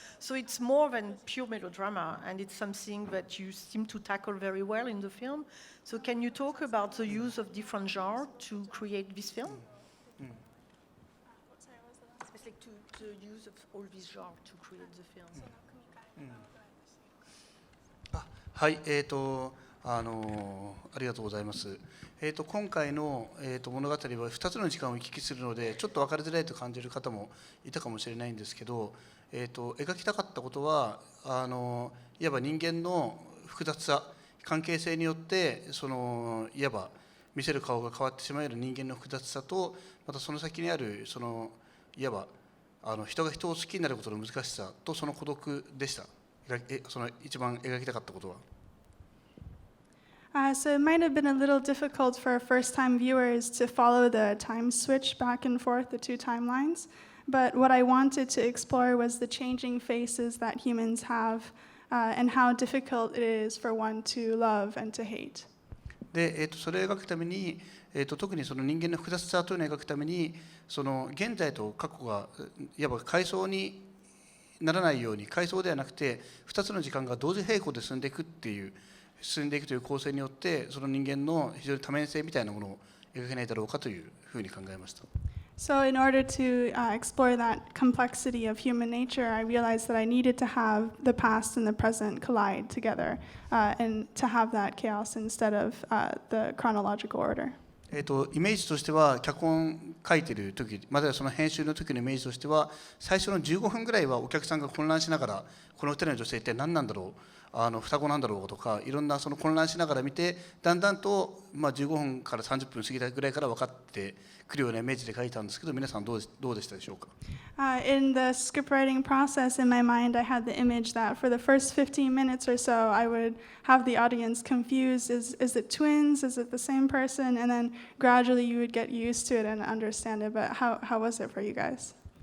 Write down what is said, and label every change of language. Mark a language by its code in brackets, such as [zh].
[en] So it's more than pure melodrama, and it's something that you seem to tackle very well in the film. So can you talk about the use of different genres to create this film? It's like the use of all these genres to create the film. [ja] はい、ありがとうございます。今回の、物語は2つの時間を行き来するので、ちょっと分かりづらいと感じる方もいたかもしれないんですけど、描きたかったことはいわば人間の複雑さ、関係性によっていわば見せる顔が変わってしまえる人間の複雑さと、またその先にあるいわば人が人を好きになることの難しさとその孤独でした。その一番描きたかったことは。 [en] So it might have been a little difficult for first-time viewers to follow the time switch back and forth, the two timelines. But what I wanted to explore was the changing faces that humans have, and how difficult it is for one to love and to hate. [ja] で、それを描くために、特にその人間の複雑さというのを描くために、その現在と過去がいわば階層にならないように、階層ではなくて2つの時間が同時並行で進んでいくという構成によって、その人間の非常に多面性みたいなものを描けないだろうかというふうに考えました。 [en] So in order to explore that complexity of human nature, I realized that I needed to have the past and the present collide together, and to have that chaos instead of the chronological order. [ja] イメージとしては脚本書いてる時またはその編集の時のイメージとしては最初の15分ぐらいはお客さんが混乱しながらこの2人の女性って何なんだろう双子なんだろうとかいろんなその混乱しながら見てだんだんと、15分から30分過ぎたぐらいから分かってくるようなイメージで書いたんですけど皆さんどうでしたでしょうか。 [en] In the script writing process, in my mind, I had the image that for the first 15 minutes or so, I would have the audience confused. Is it twins? Is it the same person? And then gradually you would get used to it and understand it. But how was it for you guys?